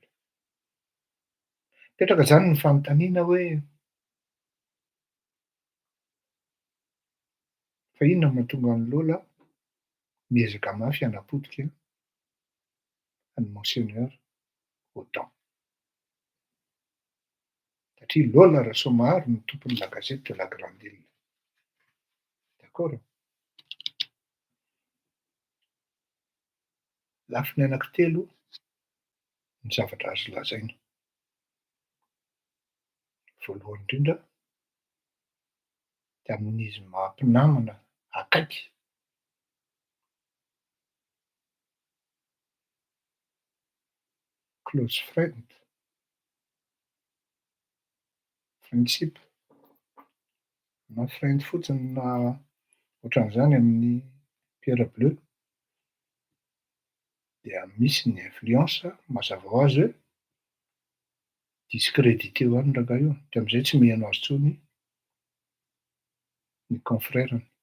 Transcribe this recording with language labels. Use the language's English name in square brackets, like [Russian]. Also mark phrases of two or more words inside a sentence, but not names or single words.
[Malagasy] Petraka zany ny fanontaniana hoe Fa inona mahatonga ny Lola miezaka mafy hanapotika ny Monseigneur Autant. Satria Lola Rasomahary no tompon'ny la Gazette de la Grande Île. [French] D'accord? [Malagasy] Lafiny anankitelo ny zavatra azo lazaina. Voalohany indrindra, de amin'izy maha-mpinamana akaiky [English] close friend, friendship, [Malagasy] na friend fotsiny na ohatran'izany amin'ny Pierre Bleu, dia misy ny influence mazava ho azy hoe discrédité ho any rangahy io, de am'izay tsy miheno azy intsony ny confrèreny.